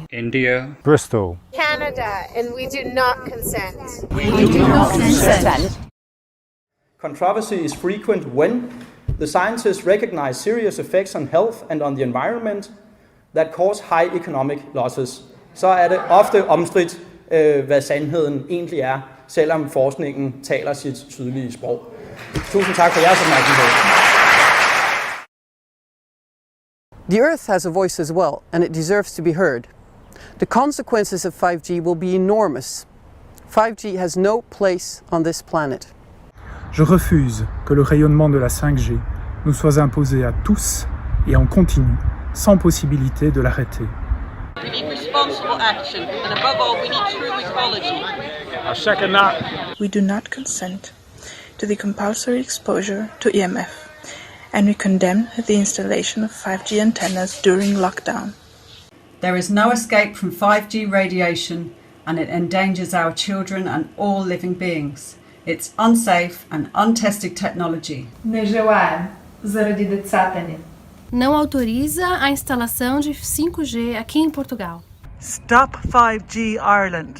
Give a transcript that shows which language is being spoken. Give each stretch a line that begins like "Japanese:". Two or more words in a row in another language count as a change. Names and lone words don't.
English: India, Bristol, Canada, and we do not consent. We do not consent. Controversy is frequent when the scientists recognize serious effects on health and on the environment that cause high economic losses.
Danish: Så er det ofte omstridt, hvad sandheden egentlig er, selvom forskningen taler sit tydelige sprog. Tusind tak for jeres opmærksomhed.
English: The Earth has a voice as well, and it deserves to be heard. The consequences of 5G will be enormous. 5G has no place on this planet.
French: Je refuse que le rayonnement de la 5G nous soit imposé à tous et en continu, sans possibilité de l'arrêter.
English: We need responsible action, and above all, we need true ecology. I second that. We do not consent to the compulsory exposure to EMF, and we condemn the installation of 5G antennas during lockdown. There is no escape from 5G radiation, and it endangers our children and all living beings. It's unsafe and untested technology.
Portuguese: Não autoriza a instalação de 5G aqui em Portugal.
English: Stop 5G Ireland.